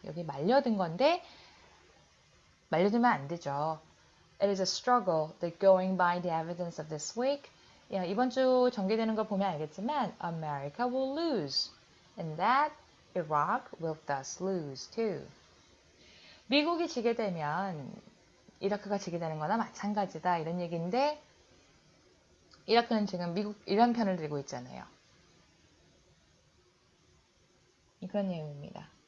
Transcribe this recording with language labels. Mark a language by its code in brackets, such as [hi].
[ko] 여기 말려든 건데 말려들면 안 되죠. [en] It is a struggle that going by the evidence of this week. [ko] 이번 주 전개되는 걸 보면 알겠지만 [en] America will lose and that Iraq will thus lose too. [ko] 미국이 지게 되면 이라크가 지게 되는 거나 마찬가지다 이런 얘기인데 이라크는 지금 이란 편을 들고 있잖아요. 그런 내용입니다.